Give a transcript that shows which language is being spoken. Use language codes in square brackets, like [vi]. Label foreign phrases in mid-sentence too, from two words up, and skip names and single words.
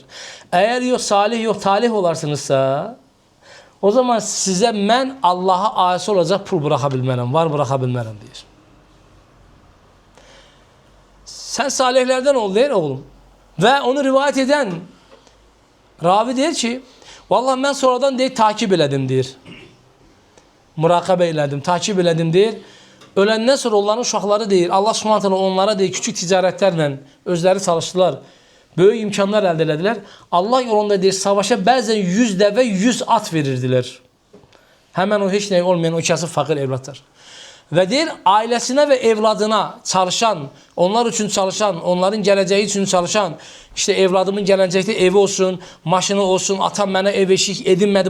[tr] Eğer yok salih yok talih olarsınızsa o zaman size ben Allah'a asi olacak pul bırakabilmərəm, var bırakabilmərəm deyir. Sen salihlerden ol deyir oğlum. Ve onu rivayet eden ravi deyir ki, vallahi ben sonradan deyir takip elədim deyir. [az] Murakabe elədim, takip elədim deyir. Ölenden sonra onların uşaqları deyir, Allah subhanahu onlara deyir, küçük ticarətlərlə özləri çalıştılar. Böyük imkanlar əldə elədilər. Allah yolunda deyir, savaşa bəzən 100 dəvə 100 at verirdilər. [tr] Hemen o hiç ne olmayan o kasıb fakir evlatlar. Ve deyir, ailesine ve evladına çalışan, onlar için çalışan, onların geleceği için çalışan, işte evladımın gelecekte evi olsun, maşını olsun, atam bana ev eşik edinmedi.